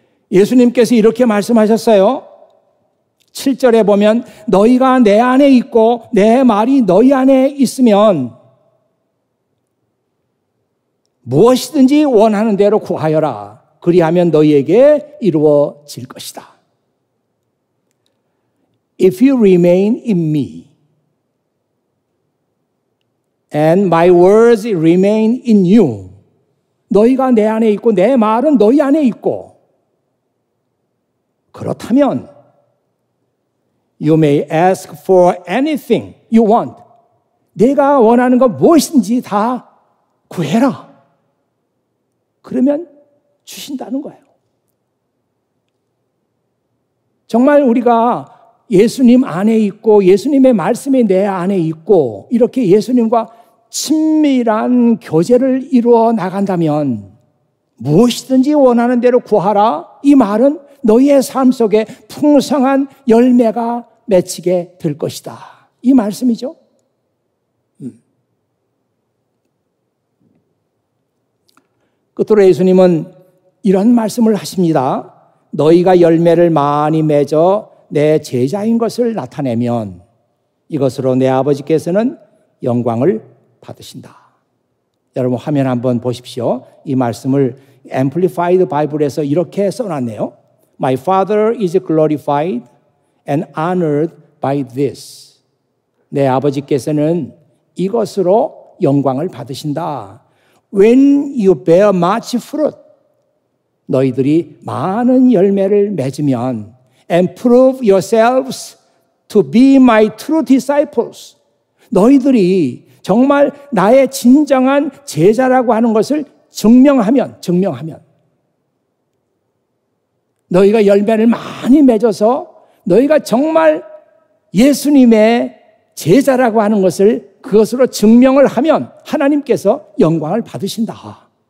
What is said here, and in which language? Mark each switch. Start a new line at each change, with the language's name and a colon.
Korean: 예수님께서 이렇게 말씀하셨어요. 7절에 보면 너희가 내 안에 있고 내 말이 너희 안에 있으면 무엇이든지 원하는 대로 구하여라. 그리하면 너희에게 이루어질 것이다.
English: If you remain in me and my words remain in you,
Korean: 너희가 내 안에 있고 내 말은 너희 안에 있고, 그렇다면
English: you may ask for anything you want.
Korean: 내가 원하는 것 무엇인지 다 구해라. 그러면 주신다는 거예요. 정말 우리가 예수님 안에 있고 예수님의 말씀이 내 안에 있고 이렇게 예수님과 친밀한 교제를 이루어 나간다면 무엇이든지 원하는 대로 구하라. 이 말은 너희의 삶 속에 풍성한 열매가 맺히게 될 것이다. 이 말씀이죠. 끝으로 예수님은 이런 말씀을 하십니다. 너희가 열매를 많이 맺어 내 제자인 것을 나타내면 이것으로 내 아버지께서는 영광을 받으신다. 여러분 화면 한번 보십시오. 이 말씀을 Amplified Bible에서 이렇게 써놨네요.
English: My Father is glorified and honored by this.
Korean: 내 아버지께서는 이것으로 영광을 받으신다.
English: When you bear much fruit,
Korean: 너희들이 많은 열매를 맺으면
English: and prove yourselves to be my true disciples.
Korean: 너희들이 정말 나의 진정한 제자라고 하는 것을 증명하면 너희가 열매를 많이 맺어서 너희가 정말 예수님의 제자라고 하는 것을 그것으로 증명을 하면 하나님께서 영광을 받으신다.